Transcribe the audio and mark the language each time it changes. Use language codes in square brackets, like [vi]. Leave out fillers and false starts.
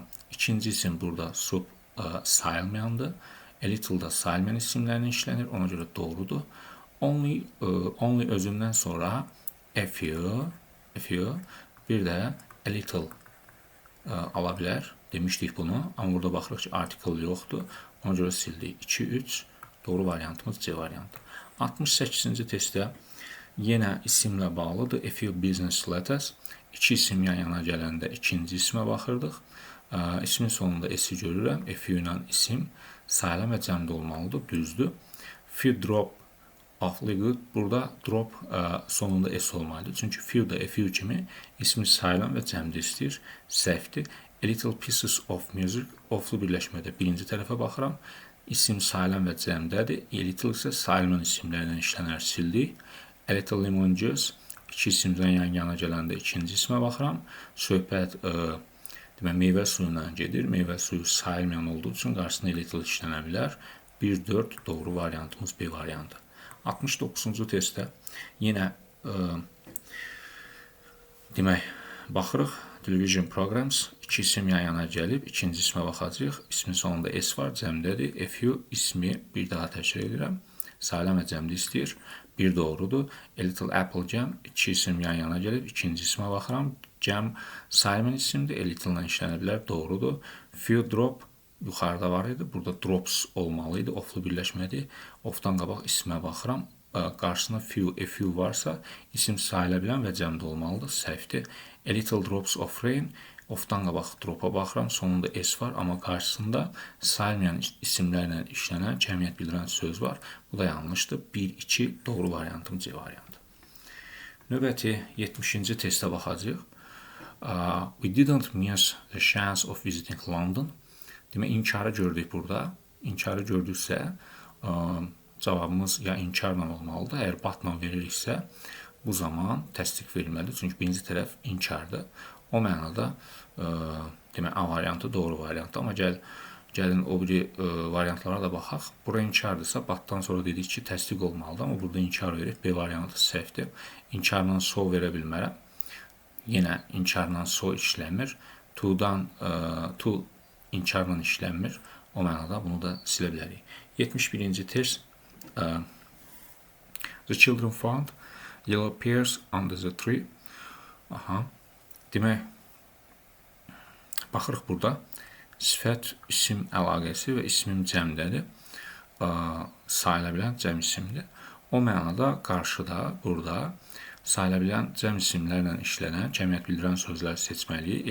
[az] İkinci isim burada soup sayılmayandır. A little da sayılmayan isimlərin işlənir. Ona görə doğrudur. Only özündən sonra a few, bir də a little ala bilər. Demişdik bunu. Amma burada baxırıq ki, artikel yoxdur. Ona görə sildik. 2, 3 doğru variantımız C variantı. 68-ci testdə yenə isimlə bağlıdır. [en] A few business letters. [az] İki isim yan-yana gələndə ikinci ismə baxırdıq. İsmin sonunda S-i görürəm. A few ilə isim sayılan və cəmdə olmalıdır. Düzdür. [en] Few drop of liquid. [az] Burada drop sonunda S olmalıdır. Çünki few da a few kimi ismi sayılan və cəmdə istəyir. Səhvdir. [en] A little pieces of music. [az] Oflu birləşmədə birinci tərəfə baxıram. İsim sayılan və cəmdədir. A little isə sayılan isimlərlə işlənər, sildik. [en] A little lemon juice. [az] İki isimdən yan-yana gələndə ikinci ismə baxıram. Söhbət demək, meyvə suyu ilə gedir. Meyvə suyu sayılmayan olduğu üçün qarşısında a little işlənə bilər. 1, 4 doğru variantımız B variantı. 69-cu testdə yenə demək, baxırıq. Television programs. İki isim yan-yana gəlib. İkinci ismə baxacaq. İsmin sonunda S var, cəmdədir. A few ismi bir daha təkrar edirəm. Sayılan və cəmdə istəyir. Bir doğrudur. [en] A little apple jam. [az] İki isim yan-yana gəlib. İkinci ismə baxıram. Jam sayılmayan isimdir. A little ilə işlənə bilər. Doğrudur. Few drop yuxarıda var idi. Burada drops olmalı idi. Oflu birləşmədir. Ofdan qabaq ismə baxıram. Qarşısında few, a few varsa isim sayıla bilən və cəmdə olmalıdır. Səhvdir. [en] A little drops of rain. [az] Of-dan qabaq dropa baxıram, sonunda S var, amma qarşısında sayılmayan isimlərlə işlənən cəmiyyət bildirən söz var. Bu da yanlışdır. 1, 2 doğru variantım C variantı. Növbəti 70-ci testə baxacağıq. [en] We didn't miss the chance of visiting London. [az] Demək, inkarı gördük burada. İnkarı gördüksə, cavabımız ya inkarla olmalıdır. Əgər batla veririksə, bu zaman təsdiq verilməlidir. Çünki birinci tərəf inkardır. O mənada demək, A variantı doğru variantdır. Amma gəlin o biri variantlara da baxaq. Bura inkardırsa, batdan sonra dedik ki, təsdiq olmalıdır. Amma burada inkar verir. B variantı səhvdir. İnkarla so verə bilmərəm. Yenə inkarla so işləmir. To inkarla işlənmir. O mənada bunu da silə bilərik. 71-ci test. [en] The children found yellow pears under the tree. [az] Demək, baxırıq burada. Sifət, isim əlaqəsi və ismim cəmdədir. Sayıla bilən cəm isimdir. O mənada qarşıda, burada sayıla bilən cəm isimlərlə işlənən, cəmiyyət bildirən sözləri seçməliyik.